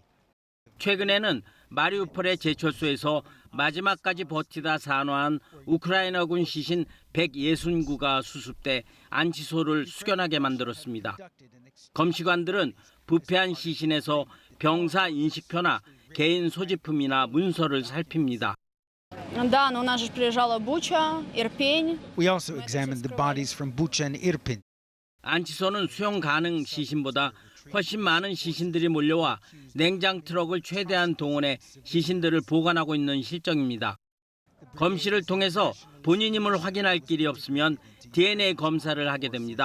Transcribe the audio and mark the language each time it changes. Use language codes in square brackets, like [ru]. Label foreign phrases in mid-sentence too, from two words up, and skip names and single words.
[ko] 최근에는 마리우폴의 제철소에서 마지막까지 버티다 산화한 우크라이나군 시신 169가 수습돼 안치소를 숙연하게 만들었습니다. 검시관들은 부패한 시신에서 병사 인식표나 개인 소지품이나 문서를 살핍니다. [ru] Да, но у нас же приезжала Буча, Ирпень. [en] We also examined the bodies from Bucha and Irpin. [ko] 안치소는 수용 가능 시신보다 훨씬 많은 시신들이 몰려와 냉장 트럭을 최대한 동원해 시신들을 보관하고 있는 실정입니다. 검시를 통해서 본인임을 확인할 길이 없으면 DNA 검사를 하게 됩니다.